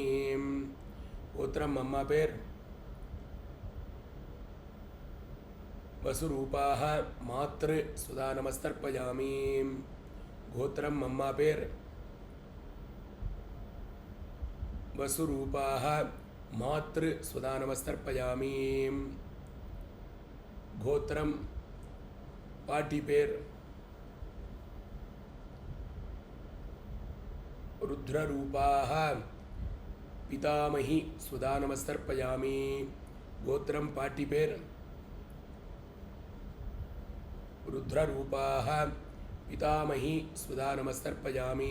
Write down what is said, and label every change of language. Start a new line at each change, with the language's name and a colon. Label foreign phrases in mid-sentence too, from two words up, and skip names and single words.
Tamil: கோத்திரம் அம்மா பேர்.
Sanskrit: वसुरूपाः मातृ सुधा नमस्तर्पयामि.
Tamil: கோத்திரம் அம்மா பேர்.
Sanskrit: वसुरूपाः मातृ सुधा नमस्तर्पयामि.
Tamil: கோத்திரம் பாட்டி பேர்.
Sanskrit: रुद्ररूपाः पितामही सुधा नमस्तर्पयामि.
Tamil: கோத்திரம் பாட்டி பேர்.
Sanskrit: रुद्ररूपाः पितामही सुधा नमस्तर्पयामि.